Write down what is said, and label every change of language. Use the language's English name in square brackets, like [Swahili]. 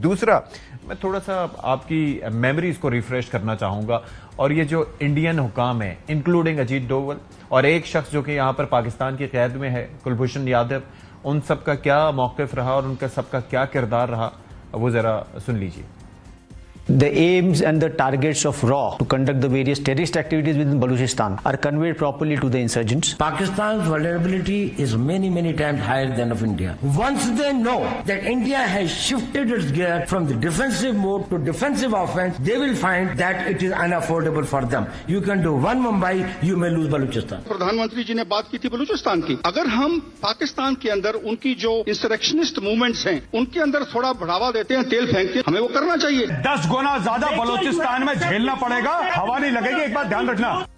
[Hindi] दूसरा, मैं थोड़ा सा आपकी मेमोरीज को रिफ्रेश करना चाहूँगा, और ये जो इंडियन हुकाम है इंक्लूडिंग अजीत डोवल और एक शख्स जो कि यहाँ पर पाकिस्तान की क़ैद में है, कुलभूषण यादव, उन सब का क्या मौक़िफ़ रहा और उनका सबका क्या किरदार रहा, वो ज़रा सुन लीजिए। [English] The aims and the targets of RAW to conduct the various terrorist activities within Balochistan are conveyed properly to the insurgents. Pakistan's vulnerability is many times higher than of India. Once they know that India has shifted its gear from the defensive mode to defensive offense, they will find that it is unaffordable for them. You can do one Mumbai, you may lose Balochistan. [Hindi] प्रधानमंत्री जी ने बात की थी बलूचिस्तान की। अगर हम पाकिस्तान के अंदर उनकी जो इंसरेक्शनिस्ट मूवमेंट्स हैं उनके अंदर थोड़ा बढ़ावा देते हैं, तेल फेंक के, हमें वो करना चाहिए। 10 गुना ज्यादा बलूचिस्तान में झेलना पड़ेगा, हवा नहीं लगेगी, एक बात ध्यान रखना।